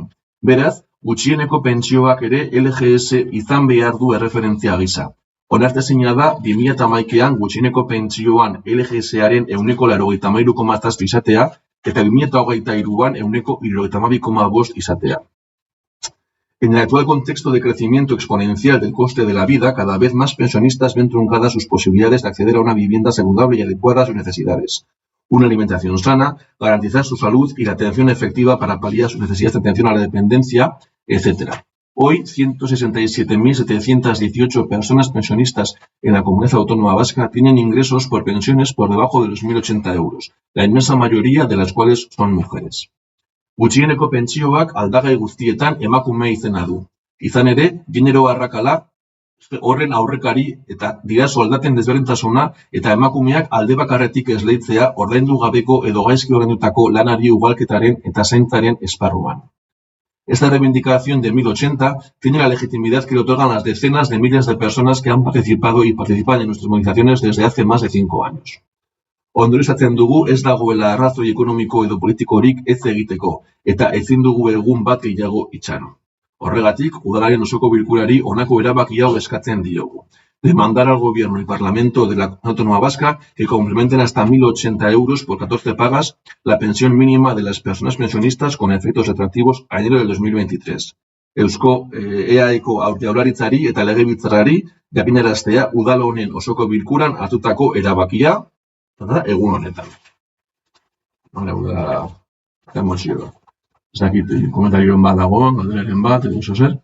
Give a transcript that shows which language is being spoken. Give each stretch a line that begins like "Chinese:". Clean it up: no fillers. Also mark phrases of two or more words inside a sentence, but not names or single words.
Basque: Beraz, gutxieneko pentsioak ere LGS izan behar du erreferentzia gisa. Onartezina da, 2011an gutxieneko pentsioan LGSaren 83,7 izatea, eta 2023an 72,5 izatea.
Spanish: En el actual contexto de crecimiento exponencial del coste de la vida, cada vez más pensionistas ven truncadas sus posibilidades de acceder a una vivienda saludable y adecuada a sus necesidades, una alimentación sana, garantizar su salud y la atención efectiva para paliar sus necesidades de atención a la dependencia, etc. Hoy, 167.718 personas pensionistas en la Comunidad Autónoma Vasca tienen ingresos por pensiones por debajo de los 1.080 euros, la inmensa mayoría de las cuales son mujeres.
Basque: Gutxieneko pentsioak aldagai guztietan emakume izena du. Izan ere, genero arrakala horren aurrekari eta dira soldaten desberdintasuna eta emakumeak alde bakarretik esleitzea ordaindu gabeko edo gaizki ordaindutako lanari ugalketaren eta zaintzaren esparruan.
Spanish: Esta reivindicación de 1080 tiene la legitimidad que le otorgan las decenas de miles de personas que han participado y participan en nuestras movilizaciones desde hace más de 5 años.
Basque: Ondorizatzen dugu ez dagoela arrazoi ekonomiko edo politikorik ez egiteko, eta ezin dugu egun bat gehiago itxaron. Horregatik, udalaren osoko bilkurari honako erabaki hau eskatzen diogu.
Spanish: Demandar al Gobierno y Parlamento de la Autónoma Vasca que complementen hasta 1.080 euros por 14 pagas la pensión mínima de las personas pensionistas con efectos retroactivos a enero del 2023.
Basque: Eusko EAeko Jaurlaritzari eta Legebiltzarrari jakinaraztea udal honen osoko bilkuran hartutako erabakia egun honetan. Emozioa. Ez dakit, komentarioen bat dago, galderaren bat, edo zer?